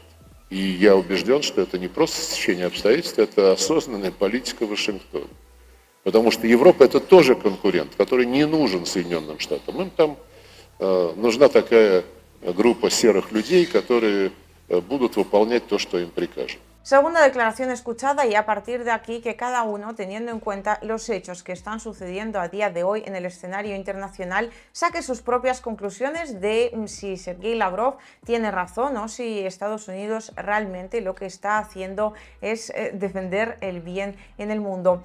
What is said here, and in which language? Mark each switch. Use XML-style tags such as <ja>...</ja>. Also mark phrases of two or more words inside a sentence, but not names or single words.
<ru>И я убежден, что это не просто стечение обстоятельств, это осознанная политика Вашингтона. Потому что Европа это тоже конкурент, который не нужен Соединенным Штатам. Им там нужна такая группа серых людей, которые будут выполнять то, что им прикажут.</ru> <es>Segunda declaración escuchada y a partir de aquí que cada uno, teniendo en cuenta los hechos que están sucediendo a día de hoy en el escenario internacional, saque sus propias conclusiones de si Sergei Lavrov tiene razón o si Estados Unidos realmente lo que está haciendo es defender el bien en el mundo.</es>